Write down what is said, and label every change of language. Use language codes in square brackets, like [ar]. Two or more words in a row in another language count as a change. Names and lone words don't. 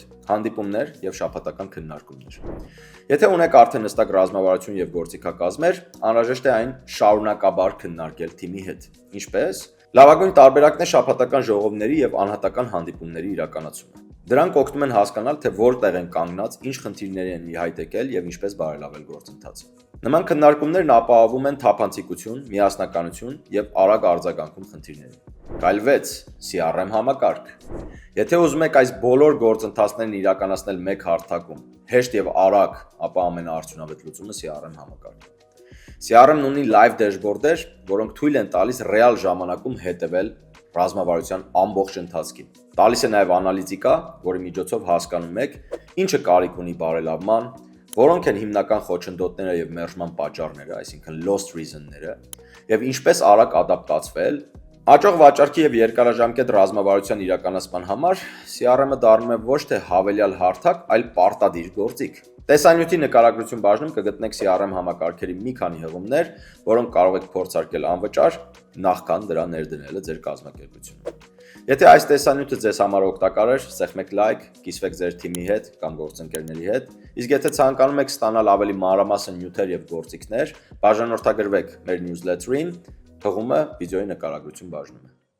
[hy] Հանդիպումներ եւ շաբաթական քննարկումներ։ Եթե ունեք արդեն հստակ ռազմավարություն եւ գործիքակազմեր, անհրաժեշտ է այն շարունակաբար քննարկել թիմի հետ։ Ինչպես լավագույն տարբերակն է շաբաթական ժողովների եւ անհատական հանդիպումների իրականացումը։ Դրանք օգնում են հասկանալ, թե որտեղ են կանգնած, ինչ խնդիրներ են ի հայտ եկել եւ ինչպես բարելավել գործընթացը։ Նման քննարկումներն ապահովում են թափանցիկություն, միասնականություն եւ արագ արձագանքում խնդիրներին։ Քայլ 6. CRM համակարգ։ Եթե ուզում եք այս բոլոր գործընթացներն իրականացնել մեկ հարթակում, հեշտ եւ արագ, ապա ամենաարդյունավետ լուծումը CRM համակարգն է։ CRM-ն ունի [en] live dashboard- [hy] եր, որոնք թույլ են տալիս ռեալ ժամանակում հետևել ռազմավարության ամբողջ ընթացքին։ Տալիս է նաև անալիտիկա, որի միջոցով հասկանում եք ինչը կարիք ունի բարելավման, որոնք են հիմնական խոչընդոտները եւ մերժման պատճառները, այսինքն [en] lost reason- [hy] ները, եւ ինչպես արագ ադապտացվել։ Հաջող վաճառքի եւ երկարաժամկետ ռազմավարության իրականացման համար CRM-ը դառնում է ոչ թե հավելյալ հարթակ, այլ պարտադիր գործիք։ Տեսանյութի նկարագրություն բաժնում կգտնեք CRM համակարգերի մի քանի հղումներ, որոնք կարող եք փորձարկել անվճար, նախքան դրա ներդնելը ձեր կազմակերպությունում։ Եթե այս տեսանյութը ձեզ համար օգտակար էր, սեղմեք լայք, կիսվեք ձեր թիմի հետ կամ գործընկերների հետ, իսկ եթե ցանկանում եք ստանալ ավելի մանրամասն նյութեր եւ գործիքներ, բաժանորդագրվեք մեր newsletter-ին, հղումը վիդեոյի նկարագրություն բաժնում է։